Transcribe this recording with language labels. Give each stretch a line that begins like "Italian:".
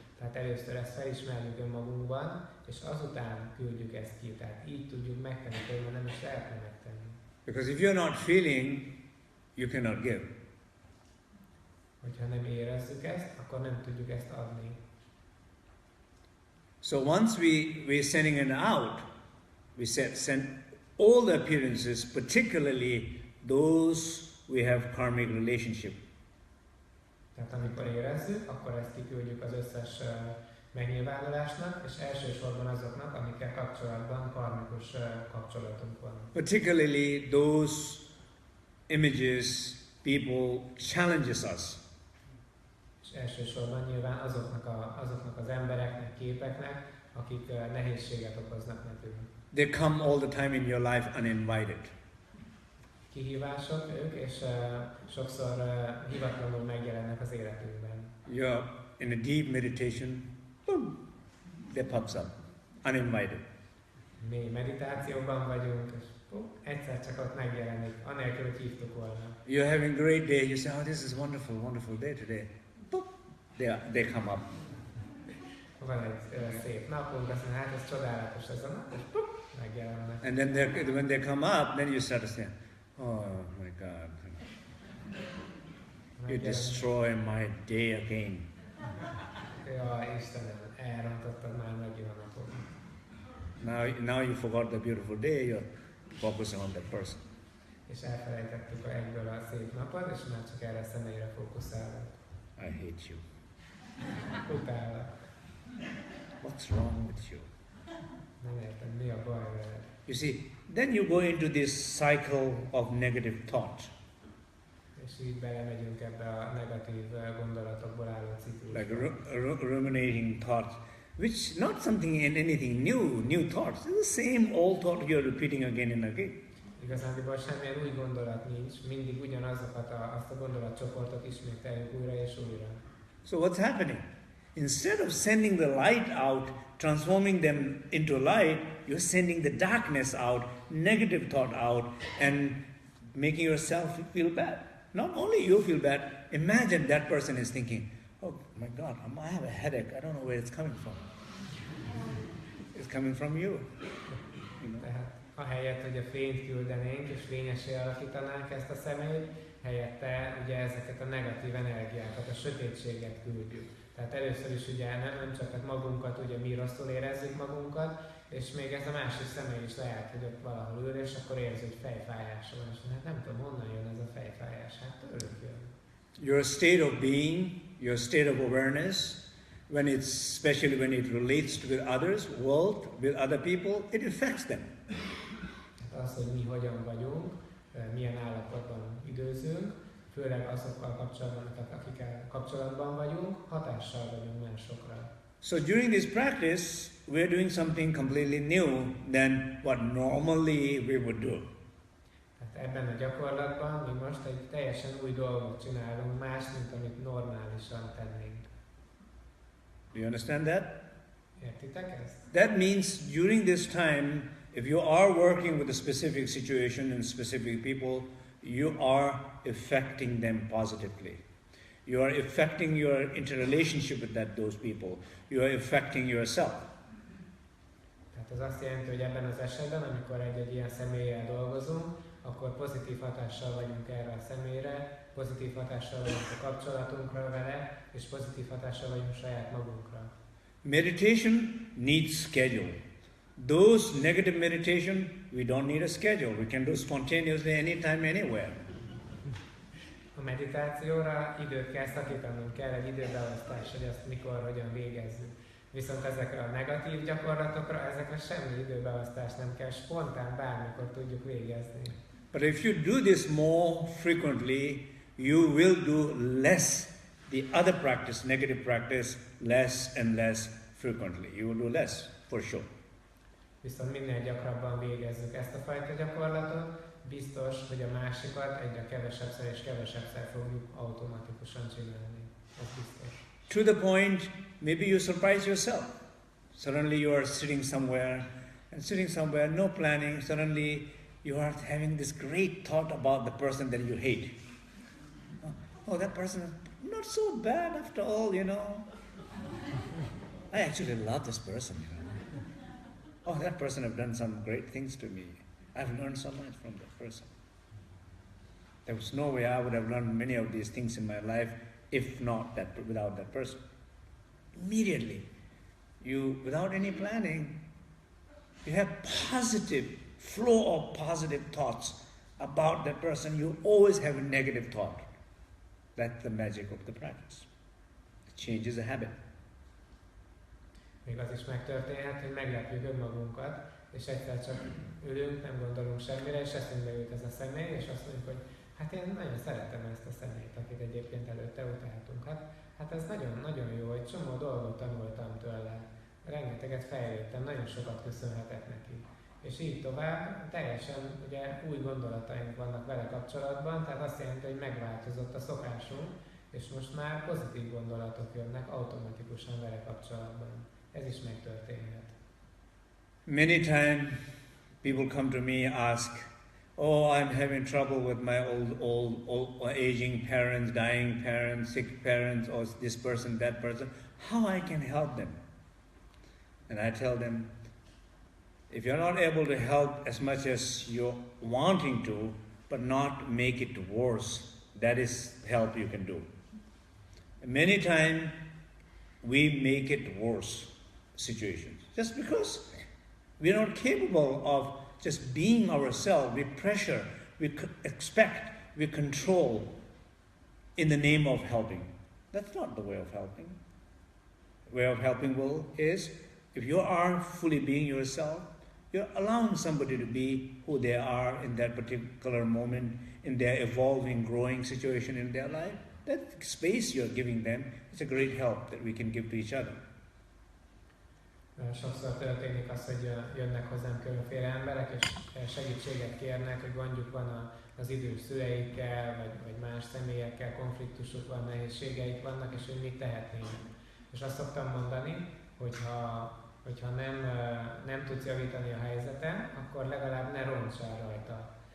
Hungarian: Tehát először ezt felismerjük önmagunkban, és azután küldjük ezt ki. Tehát így tudjuk megtenni, hogy nem is lehetne megtenni.
English: Because if you're not feeling, you cannot give.
Hungarian: Hogyha nem érezzük ezt, akkor nem tudjuk ezt adni.
English: So once we're sending it out, we send all the appearances, particularly those we have karmic relationship.
Hungarian: Tehát amikor érezzük, akkor ezt kiküldjük az összes megnyilvánulásnak, és elsősorban azoknak, amikkel kapcsolatban karmikus kapcsolatunk van.
English: Particularly those images, people challenges us.
Hungarian: És elsősorban nyilván azoknak az embereknek, képeknek, akik nehézséget okoznak nekünk.
English: They come all the time in your life uninvited.
Hungarian: Kihívások ők, és sokszor hivatlanul megjelennek az életünkben.
English: You're in a deep meditation, boom, they pops up, uninvited.
Hungarian: Mély meditációban vagyunk, és egyszer csak ott megjelenik, anélkül, hogy hívtuk volna.
English: You're having a great day, you say, oh, this is wonderful, wonderful day today. Boop, they come up.
Hungarian: Van egy szép napunk, azt mondja, hát ez csodálatos ez a nap, és megjelennek.
English: And then when they come up, then you start to say, oh my God, you destroy my day again.
Hungarian: Jaj, Istenem, elrontottad már megint a napot.
English: Now you forgot the beautiful day, you're focusing on that person.
Hungarian: És elfelejtettük egyből a szép napot, és már csak erre a személyre fókuszálunk.
English: I hate you.
Hungarian: Utállak.
English: What's wrong with you?
Hungarian: Nem értem, mi a baj veled.
English: You see, then you go into this cycle of negative thought.
Hungarian: És így belemegyünk ebbe a negatív gondolatokból álló ciklusba.
English: Like ruminating thoughts, which not something in anything new thoughts. It's the same old thought you're repeating again and again.
Hungarian: Igazándiból semmilyen új gondolat nincs, mindig ugyanazokat azt a gondolatcsoportot ismételjük újra és újra.
English: So what's happening? Instead of sending the light out, transforming them into light, you're sending the darkness out, negative thought out, and making yourself feel bad. Not only you feel bad, imagine that person is thinking, oh my God, I have a headache, I don't know where it's coming from. It's coming from you.
Hungarian: Tehát ahelyett, hogy a fényt küldenénk és fényessé alakítanánk ezt a személyt, helyette ugye ezeket a negatív energiákat, a sötétséget küldjük. Tehát először is ugye nem csak magunkat, ugye mi rosszul érezzük magunkat, és még ez a másik személy is lehet, hogy ott valahol ül, és akkor érzi, hogy fejfájása van, és hát nem tudom, honnan jön ez a fejfájás, hát tőlük jön.
English: Your state of being, your state of awareness, especially when it relates to with others, world, with other people, it affects them.
Hungarian: Hát az, hogy mi hogyan vagyunk, milyen állapotban időzünk, főleg azokkal kapcsolatban, akikkel kapcsolatban vagyunk, hatással vagyunk másokra.
English: So during this practice, we're doing something completely new than what normally we would do.
Hungarian: Tehát ebben a gyakorlatban mi most egy teljesen új dolgot csinálunk, más, mint amit normálisan tennénk.
English: Do you understand that?
Hungarian: Értitek ezt?
English: That means during this time, if you are working with a specific situation and specific people, you are affecting them positively. You are affecting your interrelationship with those people. You are affecting yourself.
Hungarian: Tehát ez azt jelenti, hogy ebben az esetben, amikor egy ilyen személlyel dolgozunk, akkor pozitív hatással vagyunk erre a személyre, pozitív hatással vagyunk a kapcsolatunkra vele, és pozitív hatással vagyunk saját magunkra.
English: Meditation needs schedule. Those negative meditation, we don't need a schedule. We can do spontaneously anytime, anywhere.
Hungarian: A meditációra időt kell szakítanunk, kell egy időbeosztás, hogy azt mikor, hogyan végezzük. Viszont ezekre a negatív gyakorlatokra, ezekre semmi időbeosztás nem kell, spontán bármikor tudjuk végezni.
English: But if you do this more frequently, you will do less the other practice, negative practice, less and less frequently. You will do less, for sure.
Hungarian: Viszont minél gyakrabban végezzük ezt a fajta gyakorlatot, biztos, hogy a másikat egyre kevesebbszer és kevesebbszer fogjuk automatikusan csinálni. Ez biztos.
English: To the point, maybe you surprise yourself. Suddenly you are sitting somewhere, no planning, suddenly you are having this great thought about the person that you hate. Oh, that person is not so bad after all, you know. I actually love this person, you know. Oh, that person has done some great things to me. I've learned so much from that person. There was no way I would have learned many of these things in my life without that person. Immediately, without any planning, you have positive flow of positive thoughts about that person. You always have a negative thought. That's the magic of the practice. It changes the habit.
Hungarian: Még az is megtörténhet, hogy meglepjük önmagunkat, és egyszer csak ülünk, nem gondolunk semmire, és eszünkbe jut ez a személy, és azt mondjuk, hogy Hát én nagyon szeretem ezt a személyt, akit egyébként előtte utáltunk. Hát ez nagyon-nagyon jó, egy csomó dolgot tanultam tőle. Rengeteget fejlődtem, nagyon sokat köszönhetek neki. És így tovább, teljesen ugye új gondolataink vannak vele kapcsolatban, tehát azt jelenti, hogy megváltozott a szokásunk, és most már pozitív gondolatok jönnek automatikusan vele kapcsolatban. Ez is megtörténhet.
English: Many times people come to me ask, oh, I'm having trouble with my old aging parents, dying parents, sick parents, or this person, that person. How I can help them? And I tell them, if you're not able to help as much as you're wanting to, but not make it worse, that is help you can do. Many times we make it worse situations just because we're not capable of just being ourselves. We pressure, we expect, we control in the name of helping. That's not the way of helping. The way of helping is if you are fully being yourself, you're allowing somebody to be who they are in that particular moment, in their evolving, growing situation in their life. That space you're giving them is a great help that we can give to each other.
Hungarian: Sokszor történik az, hogy jönnek hozzám különféle emberek, és segítséget kérnek, hogy gondjuk van az idős szüleikkel, vagy más személyekkel, konfliktusuk van, nehézségeik vannak, és hogy mit tehetnének. És azt szoktam mondani, hogyha nem tudsz javítani a helyzeten, akkor legalább ne roncsál rajta.